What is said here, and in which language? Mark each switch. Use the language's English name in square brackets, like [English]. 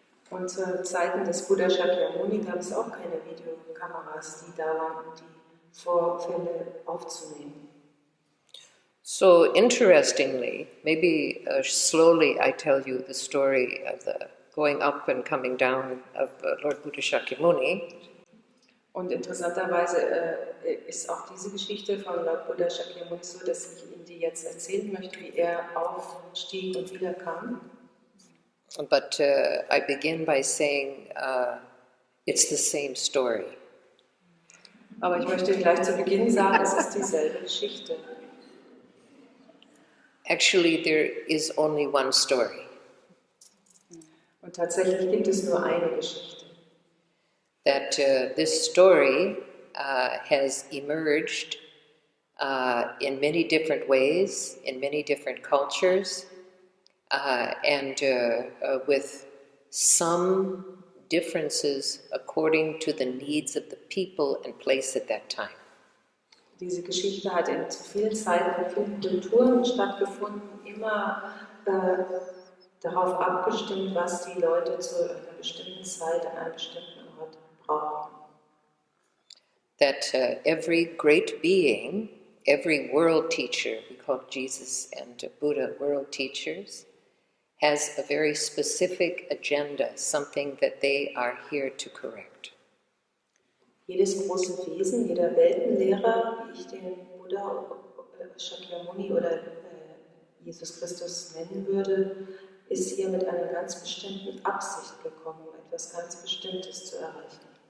[German] Und zu Zeiten des Buddha Shakyamuni gab es auch keine Videokameras, die da waren, um die Vorfälle aufzunehmen. [English] So interestingly, maybe slowly I tell you the story of the going up and coming down of Lord Buddha Shakyamuni. [German] Und interessanterweise ist auch diese Geschichte von Lord Buddha Shakyamuni so, dass ich Ihnen die jetzt erzählen möchte, wie er aufstieg und wieder kam. [English] But I begin by saying it's the same story. [German] Aber ich möchte gleich zu Beginn sagen, es ist dieselbe Geschichte. [English] Actually, there is only one story. [German] Und tatsächlich gibt es nur eine Geschichte. [English] That this story has emerged in many different ways, in many different cultures, and with some differences according to the needs of the people and place at that time. [German] Diese Geschichte hat in zu vielen Zeiten, vielen Kulturen stattgefunden, immer darauf abgestimmt, was die Leute zu einer bestimmten Zeit an einem bestimmten Ort brauchen. [English] That every great being, every world teacher, we call Jesus and Buddha world teachers, has a very specific agenda, something that they are here to correct. [German] Jedes große Wesen, jeder Weltenlehrer, wie ich den Buddha Shakyamuni oder Jesus Christus nennen würde, ist hier mit einer ganz bestimmten Absicht gekommen, um etwas ganz Bestimmtes zu erreichen.